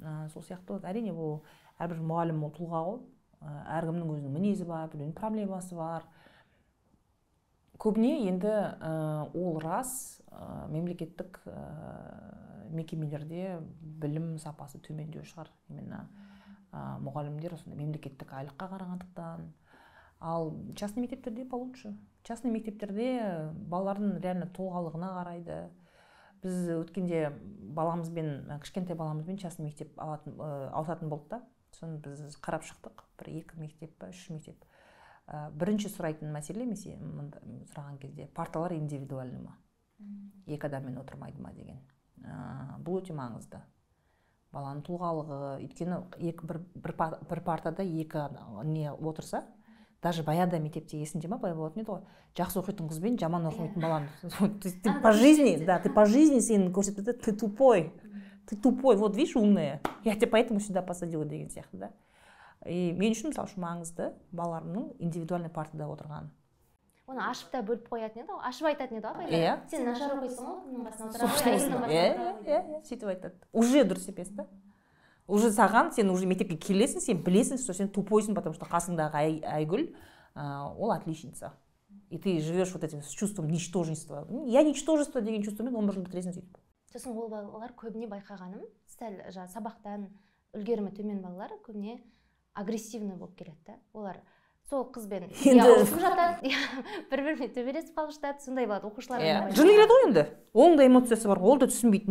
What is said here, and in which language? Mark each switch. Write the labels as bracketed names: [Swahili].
[Kazakh] Сол сияқты әрине бұл әрбір мұғалім ол тұлға ғой. Әркімнің өзінің мінезі бар, біреудің проблемасы бар. Көбіне енді ол рас мемлекеттік мекемелерде білім сапасы төмендеу шығар. Именно мұғалімдер мемлекеттік айлыққа қарағандықтан. Ал частный мектептерде получше. Частный мектептерде балалардың реально толғалығына қарайды. Біз өткенде кішкентай баламызбен частный мектеп ауысатын болды да. Соны біз қарап шықтық. 1-2 мектеп, 3 мектеп. Бірінші сұрайтын мәселе сұраған кезде парталар индивидуальный ма? 2 адаммен отырмайды ма деген. Бұл өте маңызды. Баланың тұлғалығы, өйткені бір партада 2 не отырса, даже баяда мектепте есінде ма, бай болатын еді ғой. Жақсы оқитын қызбен жаман оқитын баланы. [Russian] Ты по жизни [Kazakh] сен көрсетеді, [Russian] ты тупой. Ты тупой, вот видишь, умная. Я тебя поэтому сюда посадила [Kazakh] деген сияқты да. И мен үшін мысалы маңызды балаларымның индивидуальный партада отырған. Оны ашып та бөліп қоятын еді ғой, ашып айтатын еді ғой. Сен нашар оқисың ғой, кімнің басына отырасың. Сөйтіп айтады. Уже дұрыс емес та. Уже саған, сен уже мектепке келесің, сен білесің, что сен тупойсың, потому что қасыңдағы Айгүл, ол отличница. [Russian] И ты живешь вот этим с чувством ничтожества. Я ничтожество [Kazakh] деген чувствомен 11 жыл бітіресің сөйтіп. Сосын ол балалар көбіне байқағаным, сәл сабақтан үлгерімі төмен балалар көбіне агрессивный болып келеді. Олар сол қызбен ауысып жатады, бір-біріне төбелесіп қалып жатады, сондай болады оқушылар. Жыны келеді ғой енді. Оның да эмоциясы бар. Ол да түсінбейді.